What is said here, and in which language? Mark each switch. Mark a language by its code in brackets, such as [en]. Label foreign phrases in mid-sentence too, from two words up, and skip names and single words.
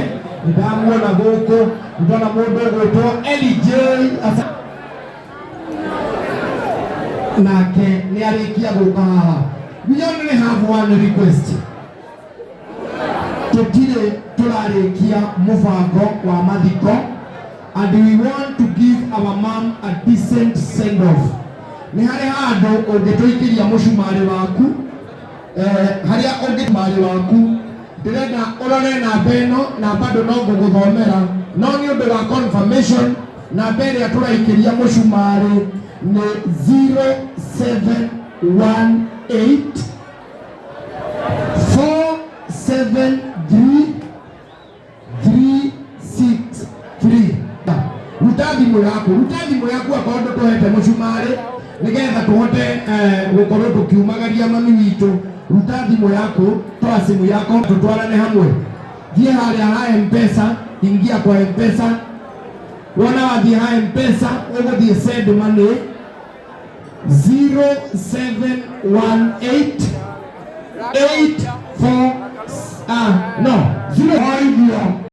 [ki] Nĩndamuona gũkũ, ndona mũndũ ũgwĩtwo LJ nake nĩ arĩkia gũka haha. [en] We only have one request. [ki] Tũtirĩ tũrarĩkia mũbango wa mathiko [en] and we want to give our mom a decent send off. [ki] Nĩ harĩ handũ ũngĩtũikĩria mũcumarĩ waku harĩa ũngĩmarĩ waku ndĩrenda ũrore namba ĩno na bado no ngũgũthomera no nĩ ũndũ wa confirmation. Namba ĩrĩa tũraikĩria mũcumarĩ nĩ 0718 473 363. Ruta thimũ yaku akorwo ndũtũhete mũcumarĩ nĩgetha tũhote gũkorwo tũkiumagaria mami witũ. Ruta thimũ yaku, [sw] toa simu yako tũtwarane hamwe. [ki] Thiĩ harĩa ha M-Pesa, [sw] ingia kwa M-Pesa. [ki] Wona wathiĩ ha M-Pesa ũgũthiĩ [en] send money [ki] 0718 84 no 0